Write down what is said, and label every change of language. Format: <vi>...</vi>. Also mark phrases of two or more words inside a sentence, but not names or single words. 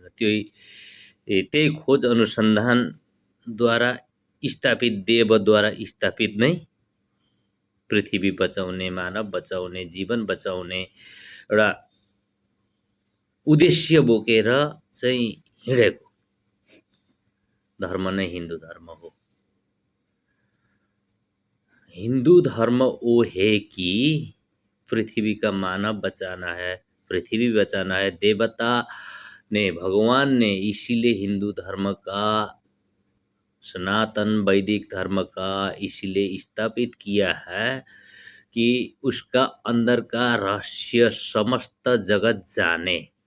<ne>त्यही खोज अनुसन्धानद्वारा स्थापित, देवद्वारा स्थापित नै पृथ्वी बचाउने, मानव बचाउने, जीवन बचाउने एउटा उद्देश्य बोकेर चाहिँ हिँडेको धर्म नै हिन्दू धर्म हो।</ne> <hi>हिंदू धर्म वो है कि पृथ्वी का मानव बचाना है, पृथ्वी बचाना है। देवता ने, भगवान ने इसीलिए हिंदू धर्म का, सनातन वैदिक धर्म का इसीलिए स्थापित किया है कि उसका अंदर का रहस्य समस्त जगत जाने।</hi>